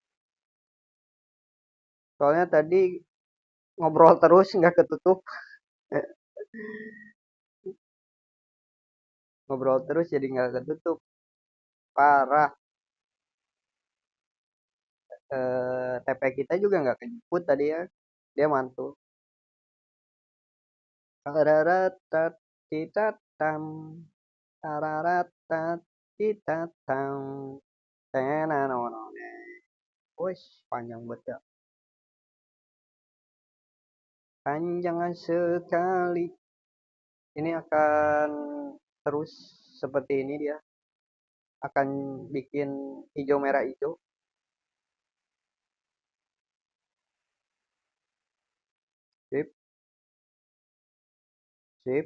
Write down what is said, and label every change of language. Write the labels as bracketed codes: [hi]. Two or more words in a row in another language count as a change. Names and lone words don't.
[id] Soalnya tadi ngobrol terus nggak ketutup. Ngobrol terus jadi nggak ketutup. Parah. TP kita juga nggak kejemput tadi ya. Dia mantul. Tararatat titatam. Tararatat titatam. Tenanonone. Wih, panjang banget ya. Panjang sekali. Ini akan terus seperti ini dia. Akan bikin hijau merah hijau. Sip, sip.